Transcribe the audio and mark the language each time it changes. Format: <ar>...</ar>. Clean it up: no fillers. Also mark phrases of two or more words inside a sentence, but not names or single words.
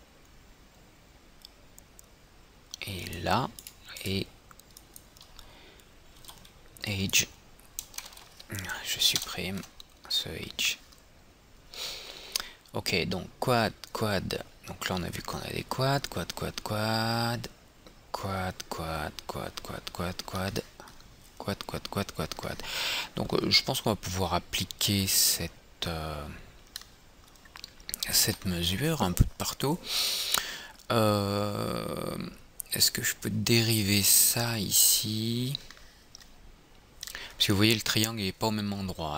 <fr>Et là, et edge. Je supprime ce edge. Ok, donc quad, quad. Donc là on a vu qu'on a des quads, quad, quad, quad. Quad, quad, quad, quad, quad, quad. Quad, quad, quad, quad, quad. Donc je pense qu'on va pouvoir appliquer cette mesure un peu de partout. Est-ce que je peux dériver ça ici? Parce que vous voyez le triangle n'est pas au même endroit.</fr>